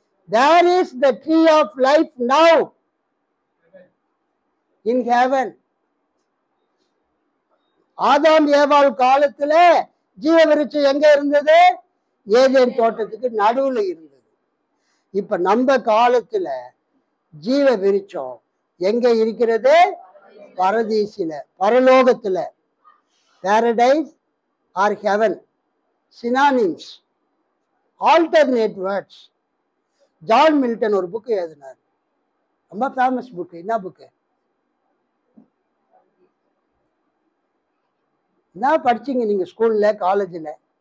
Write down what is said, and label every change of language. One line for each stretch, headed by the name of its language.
English: There is the tree of life now in heaven.
Tamil: ஆதாம் ஏவாள் காலத்துல ஜீவ விருட்சம் எங்க இருந்தது? ஏதேன் தோட்டத்துக்கு நடுவுல இருந்தது. இப்ப நம்ம காலத்துல ஜீவ விருட்சம் எங்க இருக்கிறது? பரதீசில, பரலோகத்துல. Paradise
English: or heaven. Synonyms, alternate words.
Tamil: John Milton ஒரு புக்கு எழுதினார், ரொம்ப ஃபேமஸ் புக்கு. என்ன புக்கு? என்ன படிச்சீங்க நீங்க ஸ்கூல்ல, காலேஜில்?